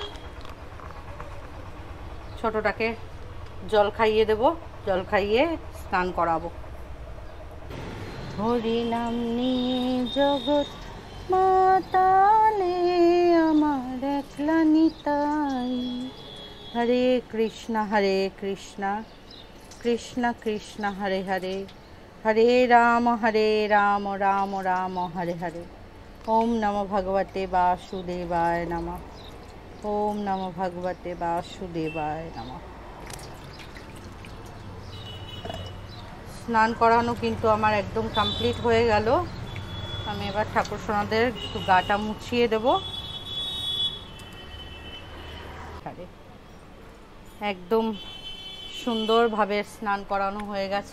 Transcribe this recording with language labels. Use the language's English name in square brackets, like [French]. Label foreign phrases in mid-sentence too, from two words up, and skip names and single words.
[Bangla] ছোটটাকে জল খাইয়ে দেব, জল খাইয়ে স্নান করাবো। হরি নাম নিয়ে জগৎ মাতালে আমার একলা নিতাই। [Sanskrit] হরে কৃষ্ণ কৃষ্ণ কৃষ্ণ হরে হরে, হরে রাম রাম রাম হরে হরে। ওম নমো ভগবতে বাসুদেবায় নমঃ। ওম নমো ভগবতে বাসুদেবায় নমঃ। [Bangla] স্নান করানো কিন্তু আমার একদম কমপ্লিট হয়ে গেল। আমি এবার ঠাকুর সোনাদের একটু গাটা মুছিয়ে দেব। একদম সুন্দরভাবে স্নান করানো হয়ে গেছে।